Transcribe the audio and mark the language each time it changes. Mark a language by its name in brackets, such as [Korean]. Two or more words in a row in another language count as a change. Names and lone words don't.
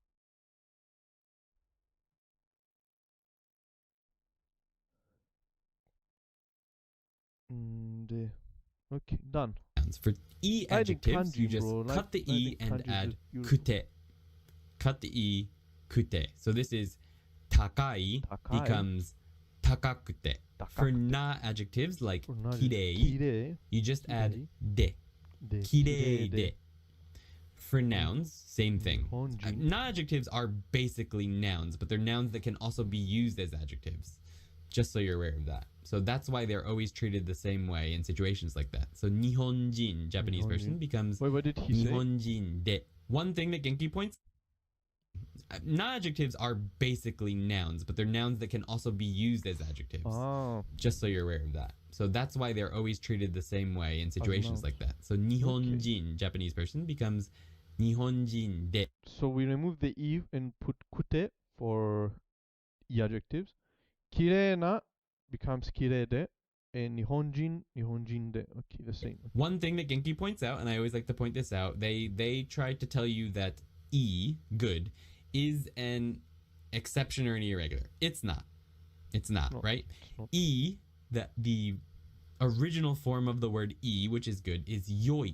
[English] Okay, done. For e adjectives, kanji, you just bro. cut the e and Kanji is add just beautiful. kute. Cut the e, kute. So this is takai, Takai. becomes takakute. For Takakute. na adjectives like For na- kirei, Kirei. you just add Kirei. de. Kirei Kirei de. For nouns, same thing. Nihonjin. Na adjectives are basically nouns, but they're nouns that can also be used as adjectives. Just so you're aware of that. So that's why they're always treated the same way in situations like that. So Nihonjin, Japanese person, Nihonjin. becomes Wait, what did he say? [Japanese] Nihonjin de. [English] One thing that Genki points, na adjectives are basically nouns, but they're nouns that can also be used as adjectives. Ah, Just so you're aware of that. So that's why they're always treated the same way in situations nouns. like that. So Nihonjin, Japanese person, becomes [Japanese] Nihonjin de. [English] so we remove the e and put kute for e adjectives. [Japanese] Kirei na becomes kirei de. [English] and Nihonjin, [Japanese] Nihonjin de. [English] Okay, the same. One thing that Genki points out, and I always like to point this out, they try to tell you that good, is an exception or an irregular. It's not. It's not, right? It's not. The original form of the word which is good, is yoi.